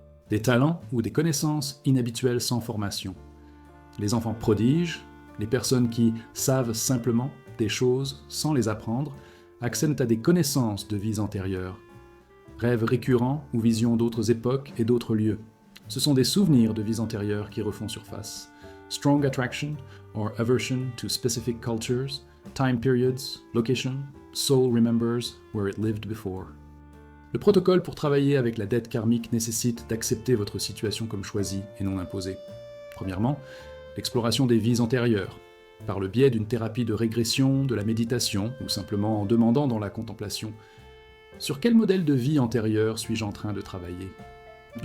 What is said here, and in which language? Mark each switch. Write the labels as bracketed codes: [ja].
[fr] Des talents ou des connaissances inhabituelles sans formation. Les enfants prodiges, les personnes qui savent simplement des choses sans les apprendre, accèdent à des connaissances de vies antérieures. Rêves récurrents ou visions d'autres époques et d'autres lieux. Ce sont des souvenirs de vies antérieures qui refont surface. [en] Strong attraction or aversion to specific cultures, time periods, location, soul remembers where it lived before. [fr] Le protocole pour travailler avec la dette karmique nécessite d'accepter votre situation comme choisie et non imposée. Premièrement, l'exploration des vies antérieures, par le biais d'une thérapie de régression, de la méditation, ou simplement en demandant dans la contemplation « Sur quel modèle de vie antérieure suis-je en train de travailler ?»